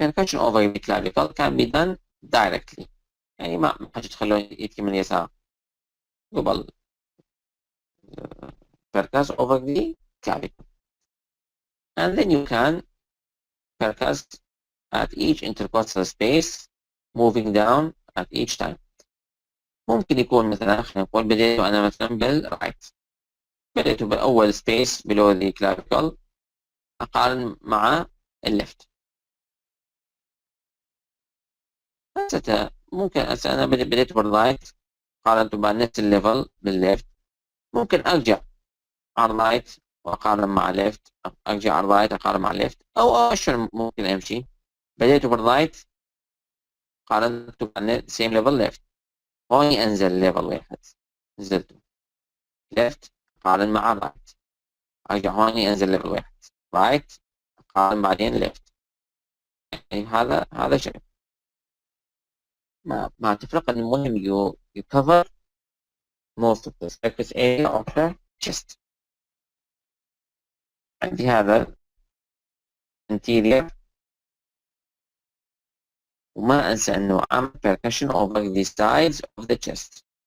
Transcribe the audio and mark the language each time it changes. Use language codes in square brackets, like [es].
[en] Percussion over the clavicle can be done directly. [ar] يعني ما حاجة تخلون يدك من اليسار قبل [en] percuss over the clavicle. And then you can percuss at each intercostal space moving down at each time. [ar] ممكن يكون مثلا خلينا نقول بديت أنا مثلا بالرايت، بديت بأول space below the clavicle أقارن مع الليفت. ممكن أنا بديت بالرايت قارنت مع نفس الليفل بالليفت. ممكن أرجع على الرايت وأقارن مع ليفت، أرجع على الرايت أقارن مع ليفت، أو شلون ممكن أمشي. بديت بالرايت قارنت مع [en] same level left، [ar] هوني أنزل ليفل واحد نزلته left أقارن مع رايت، أرجع هوني أنزل ليفل واحد رايت أقارن بعدين left. يعني هذا شيء ما تفرق. المهم [en] you cover most of the surface area of the chest. [ar] عندي هذا anterior، وما أنسى أنه أعمل [en] percussion over the sides of the chest.